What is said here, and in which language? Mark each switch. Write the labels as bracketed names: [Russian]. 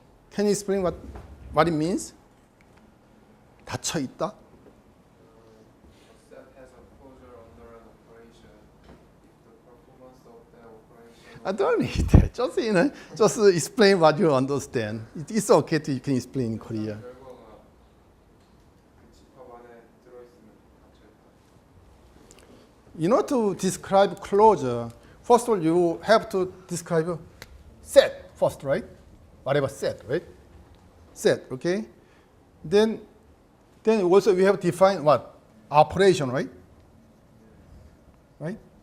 [English] Can you explain what it means? [Korean] 닫혀 있다? [English] Set has a closure under an operation if the performance of that operation. I don't need that. Just explain what you understand. It's okay to you can explain in Korea. [Korean] 결과가 그 집합 안에 들어있으면 닫혀 있다. [English] In order to describe closure, first of all, you have to describe set first, right? Whatever set, right? Set, okay? Then also we have defined what? Operation, right? Right?